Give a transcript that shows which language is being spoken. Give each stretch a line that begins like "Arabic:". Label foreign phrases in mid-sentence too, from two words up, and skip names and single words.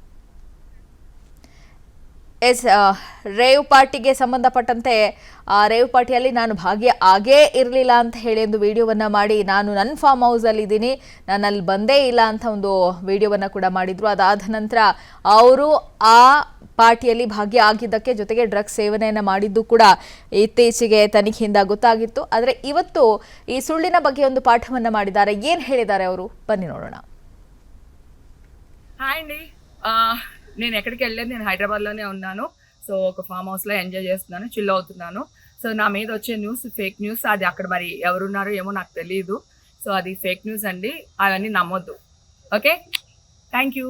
Kannada: ರೇವ್ ಪಾರ್ಟಿಗೆ ಸಂಬಂಧಪಟ್ಟಂತೆ ಆ ರೇವ್ ಪಾರ್ಟಿಯಲ್ಲಿ ನಾನು ಆಗೇ ಇರಲಿಲ್ಲ ಅಂತ ಹೇಳಿ ಒಂದು ವಿಡಿಯೋವನ್ನ ಮಾಡಿ, ನಾನು ನನ್ನ
English: farm houseಲ್ಲಿ
Kannada: ಇದ್ದೀನಿ, ನಾನು ಅಲ್ಲಿ ಬಂದೇ ಇಲ್ಲ ಅಂತ ಒಂದು ವಿಡಿಯೋವನ್ನ ಕೂಡ ಮಾಡಿದ್ರು. ಅದಾದ ನಂತರ ಅವರು ಆ ಪಾರ್ಟಿಯಲ್ಲಿ ಭಾಗಿಯಾಗಿದ್ದಕ್ಕೆ ಜೊತೆಗೆ ಡ್ರಗ್ಸ್ ಸೇವನೆಯನ್ನು ಮಾಡಿದ್ದು ಕೂಡ ಇತ್ತೀಚೆಗೆ ತನಿಖೆಯಿಂದ ಗೊತ್ತಾಗಿತ್ತು. ಆದರೆ ಇವತ್ತು ಈ ಸುಳ್ಳಿನ ಬಗ್ಗೆ ಒಂದು ಪಾಠವನ್ನ ಮಾಡಿದ್ದಾರೆ. ಏನು ಹೇಳಿದ್ದಾರೆ ಅವರು, ಬನ್ನಿ ನೋಡೋಣ.
Telugu: హాయ్ అండి, నేను ఎక్కడికి వెళ్ళలేదు, నేను హైదరాబాద్లోనే ఉన్నాను. సో ఒక
English: farm houseలో
Telugu: ఎంజాయ్ చేస్తున్నాను, చిల్ అవుతున్నాను. సో నా మీద వచ్చే న్యూస్
English: fake news,
Telugu: అది అక్కడ మరి ఎవరున్నారో ఏమో నాకు తెలియదు. సో అది
English: fake news
Telugu: అండి, అవన్నీ నమ్మొద్దు.
English: okay, thank you.